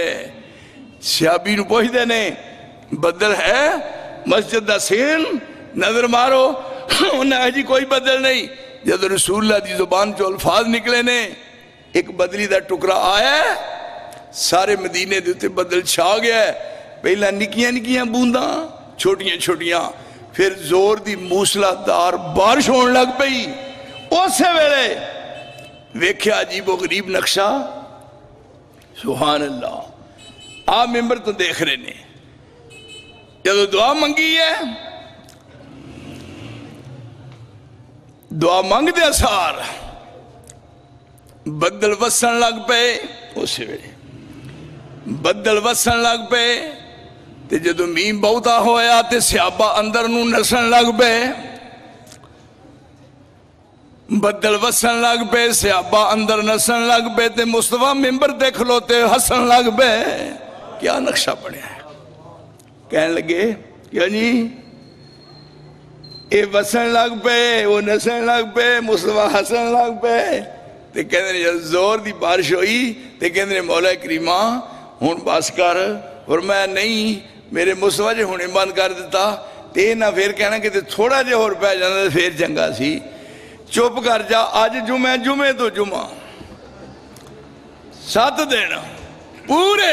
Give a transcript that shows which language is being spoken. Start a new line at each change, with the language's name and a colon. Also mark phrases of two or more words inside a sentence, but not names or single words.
Punjabi: صحابی نو پوچھ دینے بدل ہے؟ مسجد دا سین نظر مارو، انہیں کہا جی کوئی بدل نہیں. جب رسول اللہ دی زبان چو الفاظ نکلے نے، ایک بدلی دا ٹکڑا آیا ہے، سارے مدینے دیتے بدل چھا گیا ہے. پہلا نکیاں نکیاں بونداں چھوٹیاں چھوٹیاں، پھر زور دی موسلا دار بارش ہونے لگ پئی. اسے ویلے ویکھیا عجیب و غریب نقشہ. سبحان اللہ. آپ ممبر تو دیکھ رہے نے، جب دعا منگی ہے، دعا منگ دے اثار بدل وسن لگ پے. اسے ویلے بدل وسن لگ پے تے جدو مین بہتا ہویا تے صحابہ اندر نو نسن لگ پے. بدل وسن لگ پے، صحابہ اندر نسن لگ پے تے مصطفیٰ ممبر تے کھلوتے ہسن لگ پے. کیا نقشہ پڑھیا ہے. کہنے لگے یعنی اے وسن لگ پے، وہ نسن لگ پے، مصطفیٰ ہسن لگ پے. تے کہنے جب زور دی بارش ہوئی تے کہنے مولا کریمہ ہون باس کر. اور میں نہیں، میرے مصطفیٰ جے ہونے بند کر دیتا تے نہ پھر کہنا کہ تھوڑا جے اور پہ جانا پھر چنگا سی. چپ کر جا، آج جمعہ تو جمعہ 7 دن پورے.